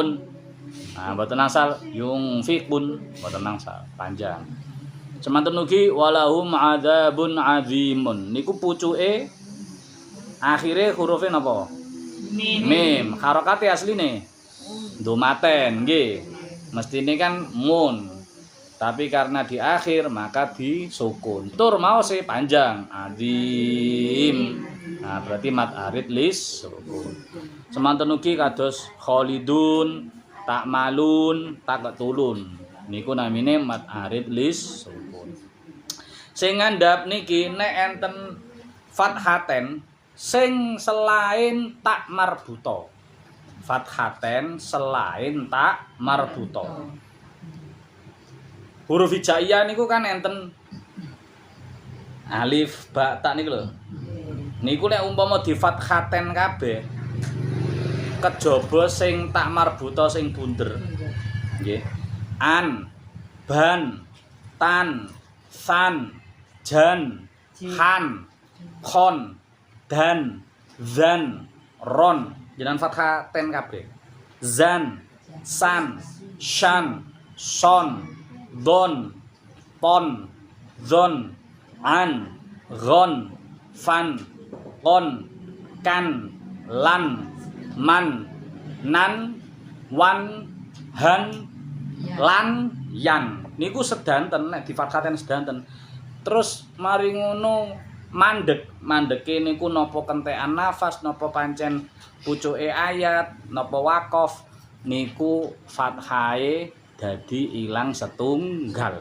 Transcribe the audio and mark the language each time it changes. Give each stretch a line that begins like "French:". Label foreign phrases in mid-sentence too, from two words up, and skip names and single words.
Javanese: Nah, mboten asal yunfiqun, mboten asal panjang. Semanten ugi
Arabic: ولهم عذاب عظيم.
Javanese: Niku pucuke akhire hurufe napa? Mim. Harokate asline dumaten nggih. Mestine kan mun.
Indonesian: Tapi karena di akhir maka disukun.
Javanese: Tur mau se panjang adzim. Nah, berarti
Arabic: مد عارض للسكون.
Javanese: Semanten ugi kados
Arabic: خالدون تعملون تقتلون.
Javanese: Niku namine
Arabic: مد عارض للسكون.
Javanese: Sing ngandhap niki nek enten fathaten sing selain
Arabic: تاء مربوطة.
Javanese: Fathaten selain
Arabic: تاء مربوطة.
Javanese: Huruf hijaiyah niku kan enten alif, ba, ta niku lho. Niku nek umpama di fathaten kabeh kejaba sing
Arabic: تاء مربوطة
Javanese: sing bunder. Nggih. An, ban, tan, san, jan, han, khon, dan, zan, ron. Jenengan fathaten kabeh. Zan, san, shan, son, don, pon, zon, an, gon, fan, kon, kan, lan, man, nan, wan, han, lan, yan. Niku sedanten nek difathaten sedanten. Terus mari ngono mandeke niku napa kentekan nafas, napa pancen pucuke ayat, napa waqaf niku fathahe dadi ilang setunggal.